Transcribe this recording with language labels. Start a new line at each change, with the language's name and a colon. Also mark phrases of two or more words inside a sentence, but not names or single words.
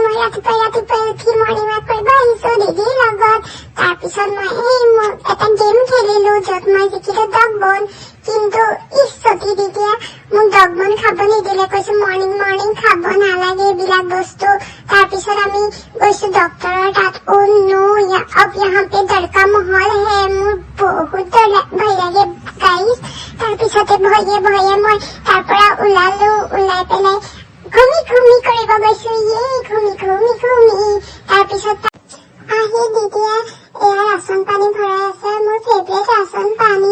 Assamese: ৰাতিপুৱাই উঠি
English: morning walk
Assamese: কৰিব আহিছো দিদিৰ লগত। তাৰপিছত মই এটা গেম খেলিলো য'ত মই জিকিলো
English: dog bun.
Assamese: কিন্তু ইচ্ছতি দিদিয়ে মোক
English: dog bun
Assamese: খাব নিদিলে, কৈছো মৰ্ণিং খাব নালাগে এইবিলাক বস্তু। তাৰপিছত আমি গৈছো ডক্তৰৰ তাত।
Hindi: अब यहाँ पे डर का माहौल है,
Assamese: মোৰ বহুত ভয় লাগে গাইজ। তাৰপিছতে ভয়ে মই তাৰ পৰা ওলাই পেলাই ঘুমি কৰিব গৈছো। ঘুমি তাৰপিছত আহি দিদিয়ে এয়া ৰাচন পানী ভৰাই আছে, মোৰ ফেভৰেট ৰাচন পানী।